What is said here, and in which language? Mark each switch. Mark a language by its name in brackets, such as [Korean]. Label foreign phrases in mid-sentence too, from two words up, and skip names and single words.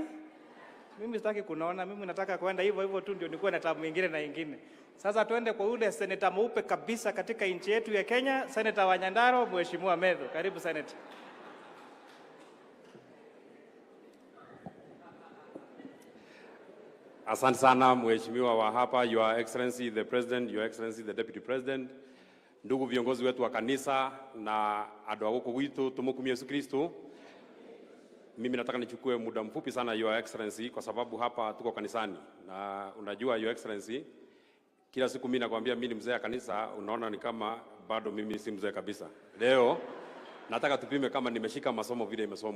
[Swahili] Mimi sitaki kunaona, mimi nataka kwenda hivyo hivyo tu ndio nikuwe na tamu nyingine na nyingine. Sasa tuende kwa ule seneta mweupe kabisa katika nchi yetu ya Kenya, Seneta wa Nyandarua, Mheshimiwa Medho. Karibu Seneta. Asante sana Mheshimiwa wa hapa, [English] Your Excellency the President, Your Excellency the Deputy President, [Swahili] ndugu viongozi wetu wa kanisa na [Kikuyu] andũ a gũkũ gwitũ tũmũkumie Yesu Kristo. [Swahili] Mimi nataka nichukue muda mfupi sana [English] Your Excellency [Swahili] kwa sababu hapa tuko kanisani. Na unajua [English] Your Excellency, [Swahili] kila siku mimi nakwambia mimi ni mzee wa kanisa, unaona ni kama bado mimi si mzee kabisa. Leo nataka tupime kama nimeshika masomo vile imesomwa.